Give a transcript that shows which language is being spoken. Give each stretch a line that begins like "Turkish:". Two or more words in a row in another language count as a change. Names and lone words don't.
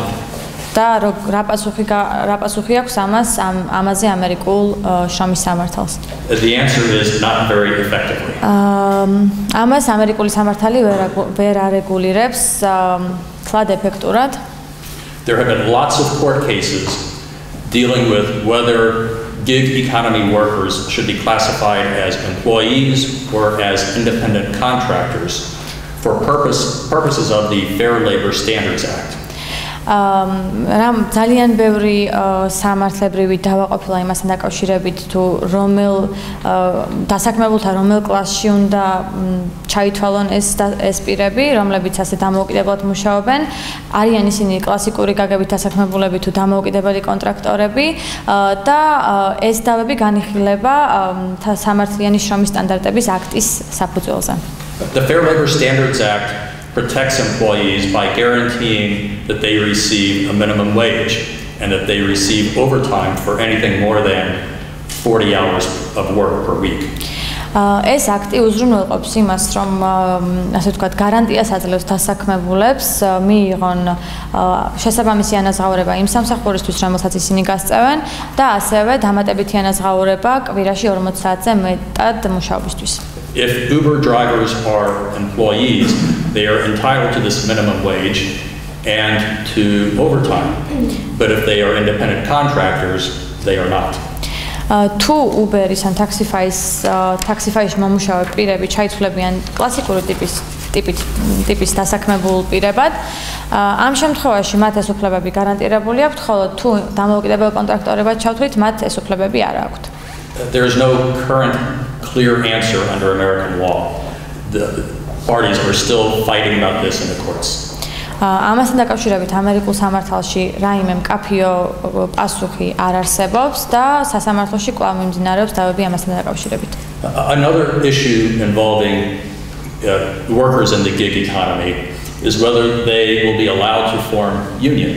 Georgian: და რა პასუხი აქვს ამაზე ამერიკულ შრომის სამართალს?
English: The answer is not very effectively.
Georgian: ამას ამერიკული სამართალი ვერ არეგულირებს ცლად ეფექტურად.
English: There have been lots of court cases dealing with whether gig economy workers should be classified as employees or as independent contractors for purposes of the Fair Labor Standards Act.
Georgian: ძალიან ბევრი სამართლებრივი დავაყოფილა იმასთან დაკავშირებით, თუ რომელ დასაქმებულთა რომელ კლასში უნდა ჩაითვალონ ეს პირები, რომლებიც ასე დამოუკიდებლად მუშაობენ, არიან ისინი კლასიკური გაგებით დასაქმებულები თუ დამოუკიდებელი კონტრაქტორები და ეს დავები განიხილება სამართლიანი შრომის სტანდარტების აქტის საფუძველზე.
English: The Fair Labor Standards Act protects employees by guaranteeing that they receive a minimum wage and that they receive overtime for anything more than 40 hours of work per week.
Georgian: ეს აქტი უზრუნველყოფს იმას, რომ ასე ვთქვათ, გარანტიას აძლევს დასაქმებულებს მიიღონ შესაბამისი ანაზღაურება იმ სამსახურისთვის, რომელსაც ისინი გასწევენ და ასევე დამატებითი ანაზღაურება კვირაში 40 საათზე მეტად მუშაობისთვის.
English: If Uber drivers are employees, they are entitled to this minimum wage and to overtime. But if they are independent contractors, they are not.
Georgian: თუ Uber-ის ან Taxify-ში მომუშავე პირები ჩაიცვლებიან კლასიკური ტიპის დასაქმებულ პირებად, ამ შემთხვევაში მათ ეს უფლებები გარანტირებული აქვთ, ხოლო თუ დამოუკიდებელ კონტრაქტორებად ჩავთვლით, მათ ეს უფლებები არ აქვთ.
English: There is no current clear answer under American law. The parties are still fighting about this in the courts.
Georgian: ამასთან დაკავშირებით ამერიკულ სამართალში რაიმე მკაფიო პასუხი არ არსებობს და სასამართლოში კვლავ მიმდინარეობს დავები ამასთან დაკავშირებით.
English: Another issue involving workers in the gig economy is whether they will be allowed to form unions.